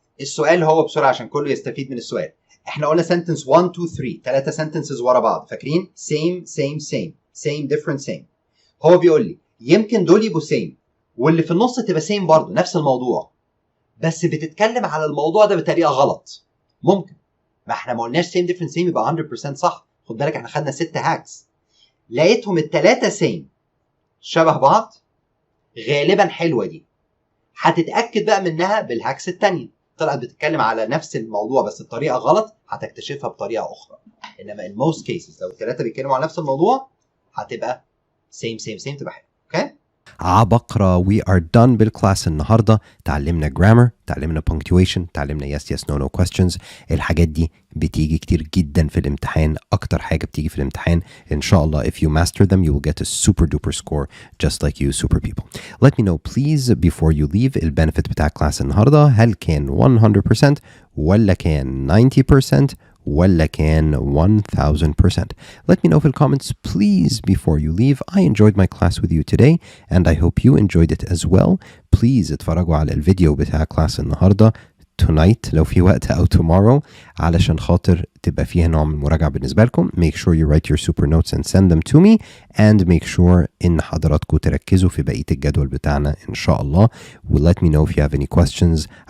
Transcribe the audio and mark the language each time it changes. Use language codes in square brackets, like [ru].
[ar] السؤال هو بسرعة عشان كله يستفيد من السؤال. احنا قلنا sentence 1 2 3 ثلاثة sentences ورا بعض. فاكرين؟ same same same same different same. هو بيقول لي يمكن دول يبقوا same واللي في النص تبقى same برضه نفس الموضوع. بس بتتكلم على الموضوع ده بطريقة غلط. ممكن. ما احنا ما قلناش same different same يبقى 100% صح. خد بالك احنا خدنا 6 هاكس. لقيتهم الثلاثة same شبه بعض. غالبا حلوة دي. هتتأكد بقى منها بالهاكس التانية. طلعت بتتكلم على نفس الموضوع بس بطريقة غلط هتكتشفها بطريقة أخرى. إنما [en] in most cases [ar] لو الثلاثة بيتكلموا على نفس الموضوع هتبقى same same same تبقى حلوة. اوكي؟ عبقرة. [en] we are done [ar] بالكلاس النهاردة. تعلمنا grammar، تعلمنا punctuation، تعلمنا yes yes no no questions. الحاجات دي بتيجي كتير جدا في الامتحان. أكتر حاجة بتيجي في الامتحان إن شاء الله. [en] if you master them you will get a super duper score just like you super people. Let me know please before you leave [ar] البنفيت بتاع كلاس النهاردة. هل كان 100% ولا كان 90% ولا كان 1000%. [en] Let me know في comments please before you leave. I enjoyed my class with you today and I hope you enjoyed it as well. [ar] Please اتفرجوا على الفيديو بتاع كلاس النهاردة tonight لو في وقت أو tomorrow علشان خاطر تبقى فيها نوع من المراجعة بالنسبة لكم. [en] Make sure you write your super notes and send them to me and make sure [ar] إن حضراتكم تركزوا في بقية الجدول بتاعنا إن شاء الله. [en] Let me know if you have any questions.